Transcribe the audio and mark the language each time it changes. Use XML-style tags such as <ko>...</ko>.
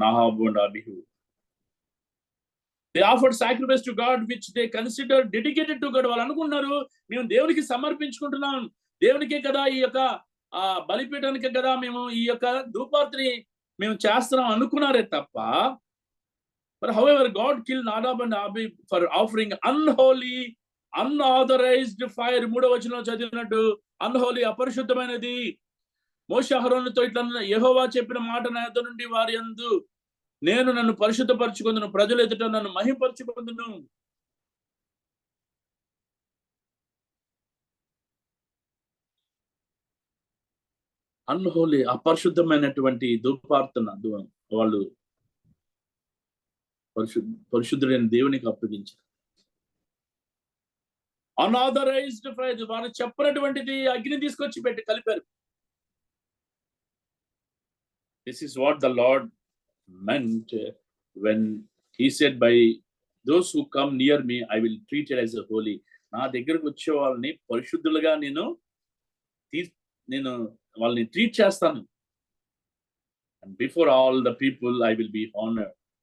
<en>Nadab and Abihu, they offered sacrifice to God which they considered dedicated to God.</en> <te>వాళ్ళు అనుకున్నారు, మేము దేవునికి సమర్పించుకుంటున్నాం, దేవునికే కదా, ఈ యొక్క బలిపీఠానికే కదా మేము ఈ యొక్క ధూపార్తిని మేము చేస్తున్నాం అనుకున్నారే తప్ప,</te> <en>but however God killed Nadab and Abihu for offering unholy unauthorized fire.</en> <te>3వ వచనంలో చదివినట్టు అన్హోలీ అపరిశుద్ధమైనది. మోషే అహరోనుతో ఇట్లా యెహోవా చెప్పిన మాట నా యొద్ద నుండి వారి యందు నేను నన్ను పరిశుద్ధపరచుకొందును, ప్రజల ఎదుట నన్ను మహిమపరచుకొందును. అన్హోలీ అపరిశుద్ధమైనటువంటి ధూపార్తన వాళ్ళు పరిశుద్ధుడైన దేవునికి అప్పగించారు. అన్ఆథరైజ్డ్ ఫైర్, వారు చెప్పనటువంటిది అగ్ని తీసుకొచ్చి పెట్టి కలిపారు.</te> <en>This is what the Lord meant when he said, by those who come near me I will treat it as a holy.</en> <te>నా దగ్గరకు వచ్చే వాళ్ళని పరిశుద్ధులుగా నేను వాళ్ళని ట్రీట్ చేస్తాను.</te> <en>And before all the people I will be honored.</en>